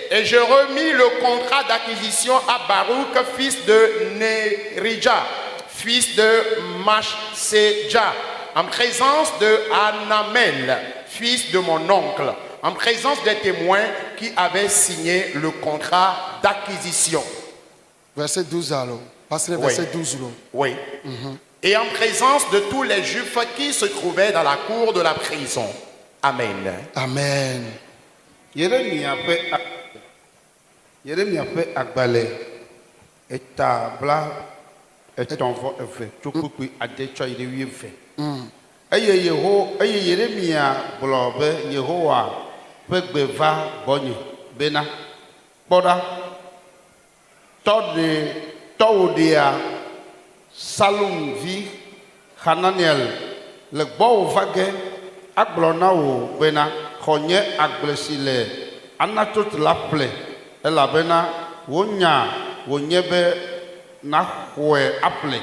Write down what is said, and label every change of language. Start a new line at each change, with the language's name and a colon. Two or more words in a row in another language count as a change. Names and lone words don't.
French: Et je remis le contrat d'acquisition à Baruch, fils de Nerija, fils de Machseja, en présence de Anamel, fils de mon oncle, en présence des témoins qui avaient signé le contrat d'acquisition. Verset 12 alors. Passez le verset 12 là. Oui. Et en présence de tous les Juifs qui se trouvaient dans la cour de la prison. Amen. Amen.
Ewe: Yeremia ƒe agbalẽ etabla etɔ̃ vɔ eve tso kpukpui ade tsɔ yi ɖe 12. Eye Yeremia gblɔ be Yehowa ƒe gbe va gbɔnye bena kpɔ ɖa tɔwòɖea Salum vi Hananiel le gbɔwò va ge agblɔ na wò bena xɔ nye agble si le Anatot la ƒle elabena wonya wònye be naxɔe aƒle.